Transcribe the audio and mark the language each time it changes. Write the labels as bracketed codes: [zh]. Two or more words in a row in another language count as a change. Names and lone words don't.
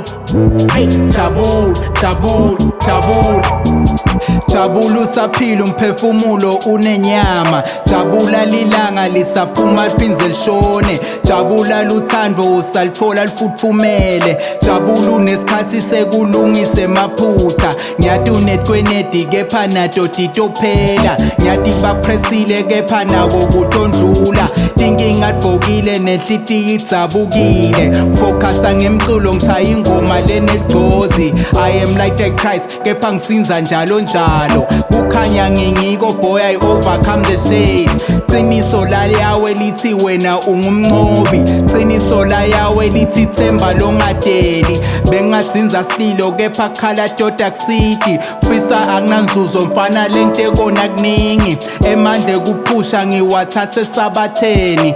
[ss] Ey, jabula, jabula, jabula. Jabula usaphila umphefumulo unenyama. Jabula lilanga lisaphuma liphinze lishone. Jabula luthando usalithola lufuthumele. Jabula unesikhathi sekulungise maphutha. Ngiyathi unetwenedi kepha nato titophela. Ngiyathi bakupressile kepha nako kutondlula. Tinkinga tibhokile nenhlitiyo idzabukile. Focusa ngemculo ngishaya ingoma lenegqozi. [en] I am like the Christ [ss] kepha ngisinza njalo njalo. Kukhanya ngingiko [en] boy I overcome the shade. [ss] Qiniso la yawe lithi wena ungumnqobi. Qiniso la yawe lithi themba longadeli. Bengadzinza sililo kepha khala doda kusithi. Fisa akunanzuzo mfana lento kona kuningi. Emandle kuphusha ngiwathathe sabatheni.